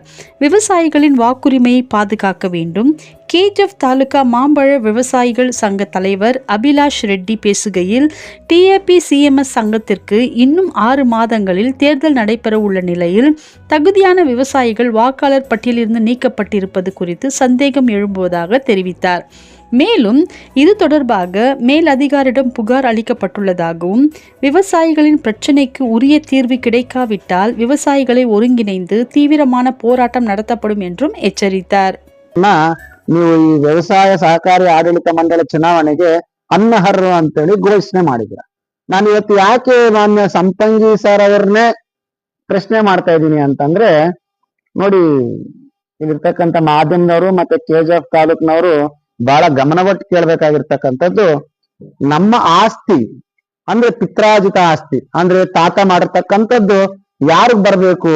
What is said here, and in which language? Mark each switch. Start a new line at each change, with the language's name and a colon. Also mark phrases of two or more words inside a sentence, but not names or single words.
Tamil: விவசாயிகளின் வாக்குரிமையை பாதுகாக்க வேண்டும். KGF தாலுகா மாம்பழ விவசாயிகள் சங்க தலைவர் அபிலாஷ் ரெட்டி பேசுகையில் TAPCMS சங்கத்திற்கு இன்னும் 6 மாதங்களில் தேர்தல் நடைபெற உள்ள நிலையில் தகுதியான விவசாயிகள் வாக்காளர் பட்டியலிருந்து நீக்கப்பட்டிருப்பது குறித்து சந்தேகம் எழும்புவதாக தெரிவித்தார். மேலும் இது தொடர்பாக மேல் அதிகாரிடம் புகார் அளிக்கப்பட்டுள்ளதாகவும் விவசாயிகளின் பிரச்சினைக்கு உரிய தீர்வு கிடைக்காவிட்டால் விவசாயிகளை ஒருங்கிணைந்து தீவிரமான போராட்டம் நடத்தப்படும் என்றும் ಎಚ್ಚರಿத்தார்.
Kannada: ನೀವು ಈ ವ್ಯವಸಾಯ ಸಹಕಾರಿ ಆಡಳಿತ ಮಂಡಳಿ ಚುನಾವಣೆಗೆ ಅನರ್ಹರು ಅಂತೇಳಿ ಘೋಷಣೆ ಮಾಡಿದ್ರ. ನಾನು ಇವತ್ತು ಯಾಕೆ ಮಾನ್ಯ ಸಂಪಂಗಿ ಸರ್ ಅವ್ರನ್ನೇ ಪ್ರಶ್ನೆ ಮಾಡ್ತಾ ಇದ್ದೀನಿ ಅಂತಂದ್ರೆ, ನೋಡಿ ಇಲ್ಲಿರ್ತಕ್ಕಂಥ ಮಾಧ್ಯಮದವರು ಮತ್ತೆ KGF ತಾಲೂಕಿನವರು ಬಹಳ ಗಮನವಟ್ಟು ಕೇಳ್ಬೇಕಾಗಿರ್ತಕ್ಕಂಥದ್ದು, ನಮ್ಮ ಆಸ್ತಿ ಅಂದ್ರೆ ಪಿತ್ರಾಜಿತ ಆಸ್ತಿ ಅಂದ್ರೆ ತಾತ ಮಾಡಿರ್ತಕ್ಕಂಥದ್ದು ಯಾರಿಗ್ ಬರ್ಬೇಕು?